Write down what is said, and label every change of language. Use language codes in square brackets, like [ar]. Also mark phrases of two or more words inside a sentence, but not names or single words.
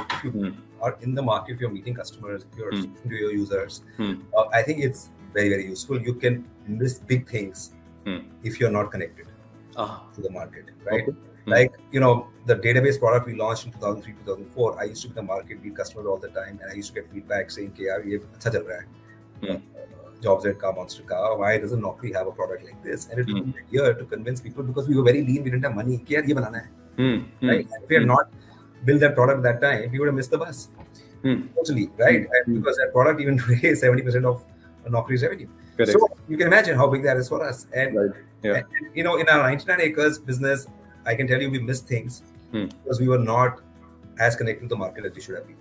[en] If you are in the market, if you're meeting customers, if you're speaking to your users, I think it's very, very useful. You can miss big things if you're not connected to the market, right? Okay. Like, the database product we launched in 2003, 2004, I used to be the market, meet customers all the time, and I used to get feedback saying, [hi] यार, ये अच्छा चल रहा है. JobSet ka, Monster ka, [en] why doesn't Naukri have a product like this? And it took me a year to convince people, because we were very lean, we didn't have money, [hi] यार, ये बनाना है. [en] Right? And if we had not built that product that time, we would have missed the bus. Totally, right? And because that product even today is 70% of Naukri's revenue. Correct. So you can imagine how big that is for us. And, and in our 99 acres business, I can tell you we missed things because we were not as connected to the market as we should have been.